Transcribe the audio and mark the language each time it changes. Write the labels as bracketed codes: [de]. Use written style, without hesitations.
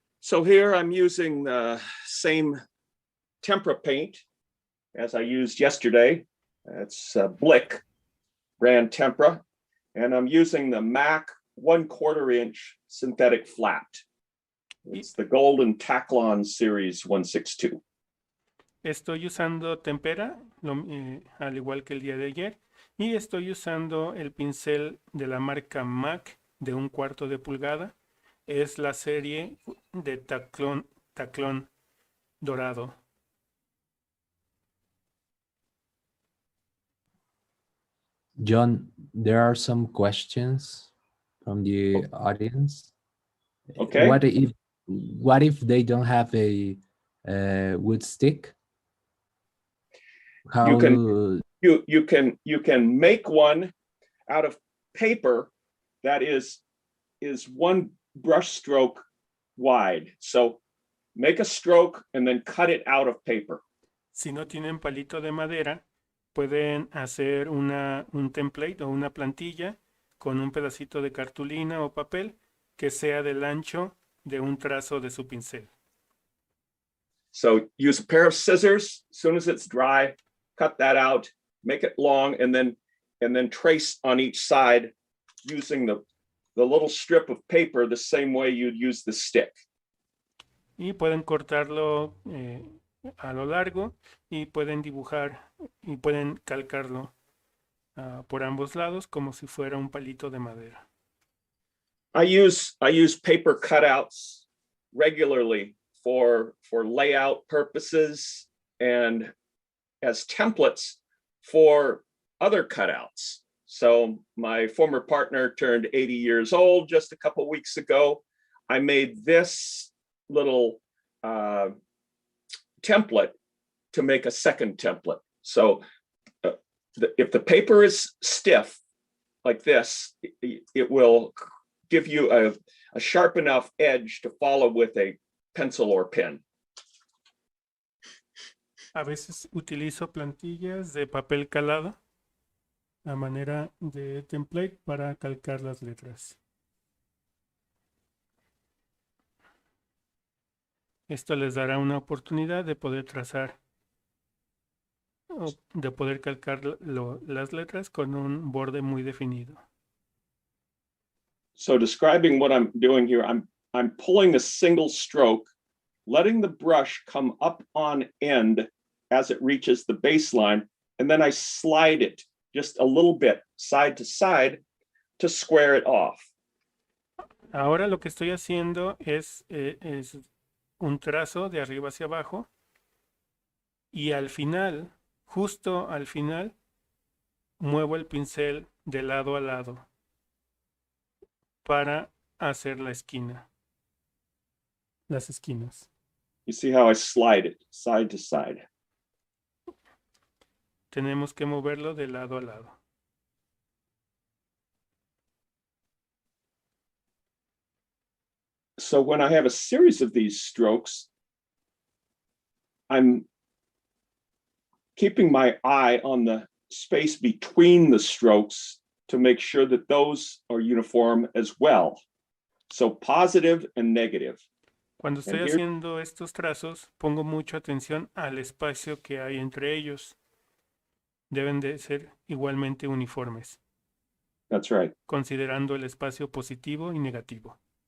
[en] So here I'm using the same tempera paint as I used yesterday. It's Blick brand tempera, and I'm using the MAC 1/4 inch synthetic flat. It's the Golden Taclon Series 162. [es] Estoy usando tempera, al igual que el día de ayer, y estoy usando el pincel de la marca MAC de 1/4 de pulgada. Es la serie de taclón dorado. [en] John, there are some questions from the audience. Okay. What if they don't have a wood stick? How You can make one out of paper that is one brush stroke wide. So make a stroke and then cut it out of paper. [es] Si no tienen palito de madera, pueden hacer un template o una plantilla con un pedacito de cartulina o papel que sea del ancho de un trazo de su pincel. [en] So use a pair of scissors. As soon as it's dry, cut that out, make it long, and then trace on each side using the little strip of paper the same way you'd use the stick. [es] Y pueden cortarlo a lo largo y pueden dibujar y pueden calcarlo por ambos lados como si fuera un palito de madera. [en] I use paper cutouts regularly for layout purposes and as templates for other cutouts. So my former partner turned 80 years old just a couple weeks ago. I made this little template to make a second template. So if the paper is stiff like this, it will give you a sharp enough edge to follow with a pencil or pen. [es] A veces utilizo plantillas de papel calado a manera de template para calcar las letras. Esto les dará una oportunidad de poder trazar o de poder calcar las letras con un borde muy definido. [en] So describing what I'm doing here, I'm pulling a single stroke, letting the brush come up on end as it reaches the baseline, and then I slide it just a little bit side to side to square it off. [es] Ahora lo que estoy haciendo es un trazo de arriba hacia abajo y al final, justo al final, muevo el pincel de lado a lado para hacer la esquina, las esquinas. [en] You see how I slide it side to side. [es] Tenemos que moverlo de lado a lado. [en] So when I have a series of these strokes, I'm keeping my eye on the space between the strokes to make sure that those are uniform as well. So positive and negative. [es] Cuando estoy haciendo estos trazos, pongo mucha atención al espacio que hay entre ellos. Deben de ser igualmente uniformes. [en] That's right. [es] Considerando el espacio positivo y negativo.